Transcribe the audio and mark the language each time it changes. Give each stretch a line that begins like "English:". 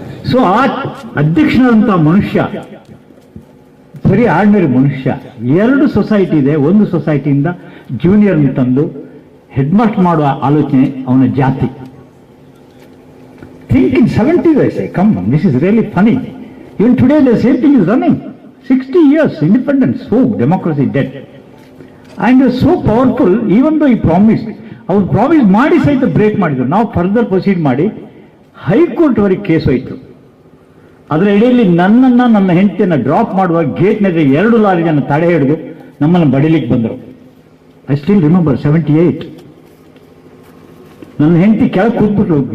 Kannada: So, ಆ ಅಧ್ಯಕ್ಷನಾದಂಥ ಮನುಷ್ಯ ಬರೀ ಆರ್ಡಿನರಿ ಮನುಷ್ಯ. 2 ಸೊಸೈಟಿ ಇದೆ. ಒಂದು ಸೊಸೈಟಿಯಿಂದ ಜೂನಿಯರ್ ತಂದು ಹೆಡ್ ಮಾಸ್ಟರ್ ಮಾಡುವ ಆಲೋಚನೆ ಅವನ ಜಾತಿ.
English: Think in 70s, I say, come on, this is really funny. Even today the same thing is running. 60 years independence, so democracy dead. And so powerful, even though he promised,
Kannada: ಅವ್ರು promise ಮಾಡಿ ಸಹಿತ break ಮಾಡಿದ್ರು. ನಾವು further proceed ಮಾಡಿ high court ವರೆಗೆ case ಹೋಯಿತು. ಅದರ ಇಡೆಯಲ್ಲಿ ನನ್ನ ಹೆಂಡತಿಯನ್ನು ಡ್ರಾಪ್ ಮಾಡುವ ಗೇಟ್ನಲ್ಲಿ 2 ಲಾರಿ ಜನ ತಡೆ ಹಿಡಿದು ನಮ್ಮನ್ನು ಬಡಿಲಿಕ್ಕೆ ಬಂದರು.
English: I still remember
Kannada: 78. ನನ್ನ ಹೆಂಡತಿ ಕೆಳಗೆ ಕೂತ್ಬಿಟ್ರು.